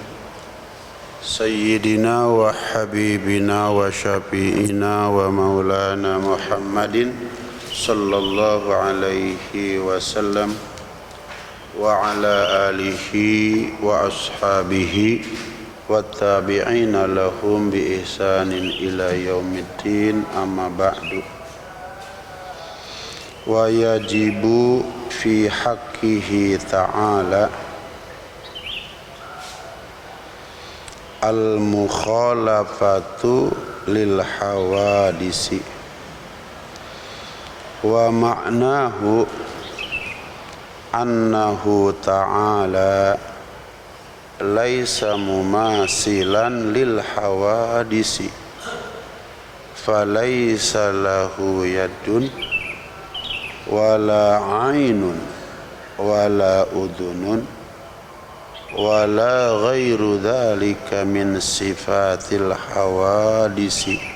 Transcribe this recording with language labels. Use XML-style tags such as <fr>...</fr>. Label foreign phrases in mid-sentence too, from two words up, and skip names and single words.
<ar>سيدنا وحبيبنا وشفيعنا ومولانا محمد صلى الله عليه وسلم وعلى آله وأصحابه وتابعين لهم بإحسان إلى يوم الدين، أما بعد. ويجب في حقه تعالى المخالفة للحوادث ومعناه أنه تعالى ليس مماثلا للحوادث فليس له يد ولا عين ولا أذن ولا غير ذلك من صفات الحوادث</ar>